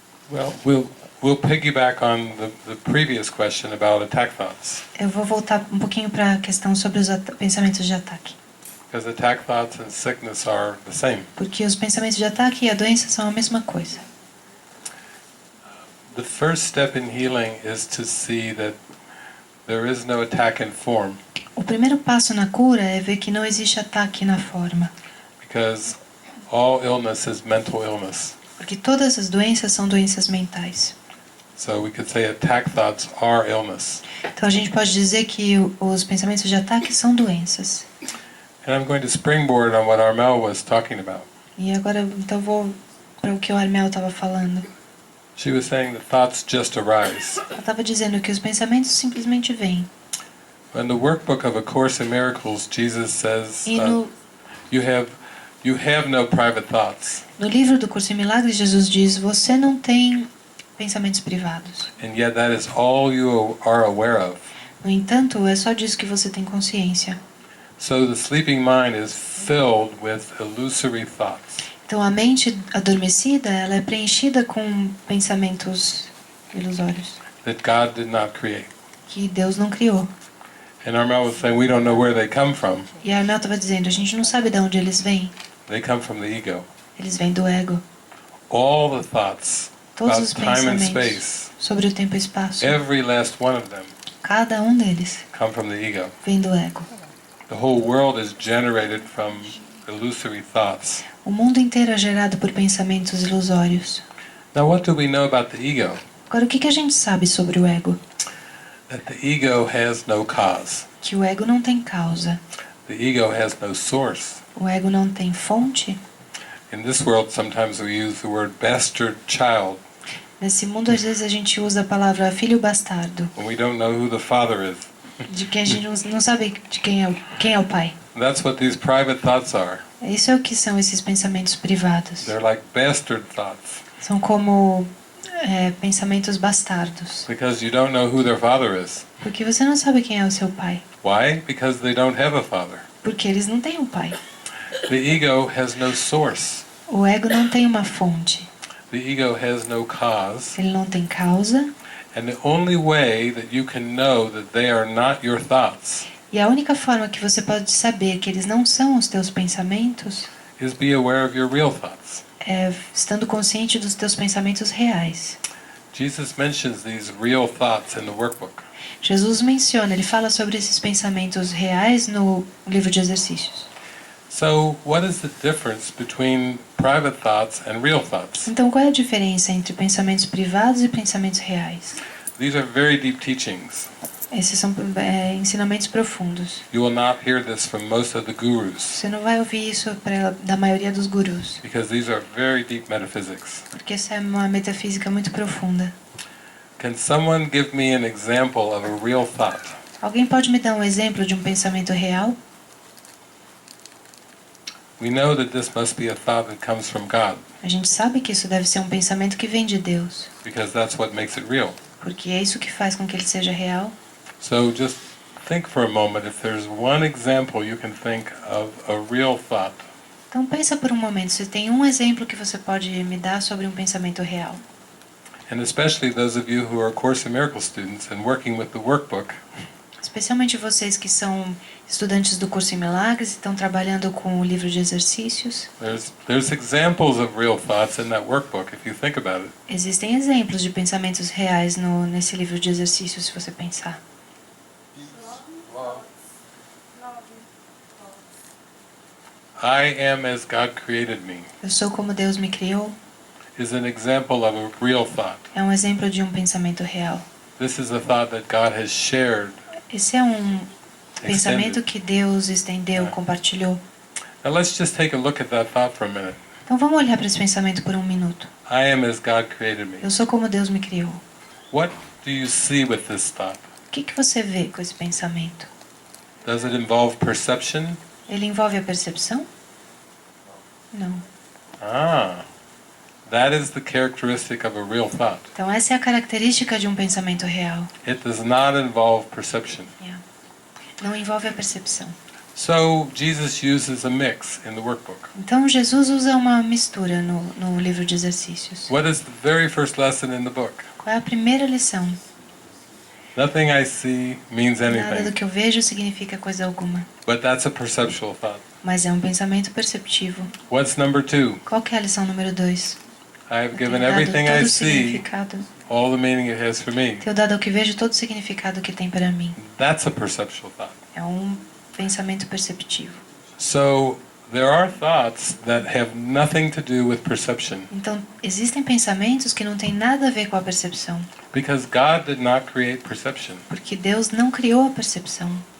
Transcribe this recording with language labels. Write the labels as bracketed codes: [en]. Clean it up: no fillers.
[en] Well, we'll piggyback on the previous question about attack thoughts. [pt] Eu vou voltar um pouquinho para a questão sobre os pensamentos de ataque. [en] Because attack thoughts and sickness are the same. [pt] Porque os pensamentos de ataque e a doença são a mesma coisa. [en] The first step in healing is to see that there is no attack in form, [pt] O primeiro passo na cura é ver que não existe ataque na forma. [en] because all illness is mental illness. [pt] Porque todas as doenças são doenças mentais. [en] So we could say attack thoughts are illness. [pt] Então a gente pode dizer que os pensamentos de ataque são doenças. [en] And I'm going to springboard on what Armel was talking about. [pt] E agora então eu vou para o que o Armel estava falando. [en] She was saying that thoughts just arise. [pt] Ela estava dizendo que os pensamentos simplesmente vêm. [en] In the workbook of A Course in Miracles, Jesus says [pt] E no [en] you have no private thoughts, [pt] No livro do Curso em Milagres, Jesus diz: você não tem pensamentos privados. [en] and yet that is all you are aware of. [pt] No entanto, é só disso que você tem consciência. [en] So the sleeping mind is filled with illusory thoughts. [pt] Então a mente adormecida, ela é preenchida com pensamentos ilusórios [en] That God did not create. [pt] que Deus não criou. [en] And Armel was saying we don't know where they come from. [pt] E a Armel estava dizendo: a gente não sabe de onde eles vêm. [en] They come from the ego. [pt] Eles vêm do ego. [en] All the thoughts [pt] Todos [en] about [pt] os [en] time and [pt] pensamentos [en] space, [pt] sobre o tempo e espaço, [en] every last one of them, [pt] cada um deles [en] come from the ego. [pt] vem do ego. [en] The whole world is generated from illusory thoughts. [pt] O mundo inteiro é gerado por pensamentos ilusórios. [en] Now, what do we know about the ego? [pt] Agora, o que a gente sabe sobre o ego? [en] That the ego has no cause. [pt] Que o ego não tem causa. [en] The ego has no source. [pt] O ego não tem fonte. [en] In this world, sometimes we use the word bastard child [pt] Nesse mundo, às vezes, a gente usa a palavra filho bastardo, [en] when we don't know who the father is. [pt] de quem a gente não sabe de quem é o pai. [en] That's what these private thoughts are. [pt] Isso é o que são esses pensamentos privados. [en] They're like bastard thoughts [pt] São como pensamentos bastardos. [en] because you don't know who their father is. [pt] Porque você não sabe quem é o seu pai. [en] Why? Because they don't have a father. [pt] Porque eles não têm um pai. [en] The ego has no source. [pt] O ego não tem uma fonte, [en] The ego has no cause. [pt] ele não tem causa, [en] And the only way that you can know that they are not your thoughts [pt] e a única forma que você pode saber que eles não são os teus pensamentos [en] is be aware of your real thoughts. [pt] é estando consciente dos teus pensamentos reais. [en] Jesus mentions these real thoughts in the workbook. [pt] Jesus menciona, ele fala sobre esses pensamentos reais no livro de exercícios. [en] So, what is the difference between private thoughts and real thoughts? [pt] Então, qual é a diferença entre pensamentos privados e pensamentos reais? [en] These are very deep teachings. [pt] Esses são ensinamentos profundos. [en] You will not hear this from most of the gurus, [pt] Você não vai ouvir isso da maioria dos gurus, [en] because these are very deep metaphysics. [pt] porque essa é uma metafísica muito profunda. [en] Can someone give me an example of a real thought? [pt] Alguém pode me dar um exemplo de um pensamento real? [en] We know that this must be a thought that comes from God, [pt] A gente sabe que isso deve ser um pensamento que vem de Deus, [en] because that's what makes it real. [pt] porque é isso que faz com que ele seja real. [en] So just think for a moment if there's one example you can think of a real thought. [pt] Então pensa por um momento, se tem um exemplo que você pode me dar sobre um pensamento real. [en] And especially those of you who are Course in Miracles students and working with the workbook, [pt] Especialmente vocês que são estudantes do curso em Milagres e estão trabalhando com o livro de exercícios. [en] there's examples of real thoughts in that workbook if you think about it. [pt] Existem exemplos de pensamentos reais nesse livro de exercícios, se você pensar. [en] I am as God created me [pt] Eu sou como Deus me criou [en] is an example of a real thought. [pt] é um exemplo de um pensamento real. [en] This is a thought that God has shared. [pt] Esse é um pensamento que Deus estendeu, compartilhou. [en] Now let's just take a look at that thought for a minute. [pt] Então vamos olhar para esse pensamento por um minuto. [en] I am as God created me. [pt] Eu sou como Deus me criou. [en] What do you see with this thought? [pt] O que você vê com esse pensamento? [en] Does it involve perception? [pt] Ele envolve a percepção? Não. [en] That is the characteristic of a real thought. [pt] Então essa é a característica de um pensamento real. [en] It does not involve perception. [pt] Não envolve a percepção. [en] So Jesus uses a mix in the workbook. [pt] Então Jesus usa uma mistura no livro de exercícios. [en] What is the very first lesson in the book? [pt] Qual é a primeira lição? [en] Nothing I see means [pt] Nada do [en] anything, [pt] que eu vejo significa coisa alguma. [en] but that's a perceptual thought. [pt] Mas é um pensamento perceptivo. [en] What's number 2? [pt] Qual que é a lição número 2? [en] I have given everything I see all the meaning it has for me. [pt] Tenho dado ao que vejo todo o significado que tem para mim. [en] That's a perceptual thought. [pt] É um pensamento perceptivo. [en] So there are thoughts that have nothing to do with perception, [pt] Então, existem pensamentos que não têm nada a ver com a percepção, [en] because God did not create perception. [pt] porque Deus não criou a percepção.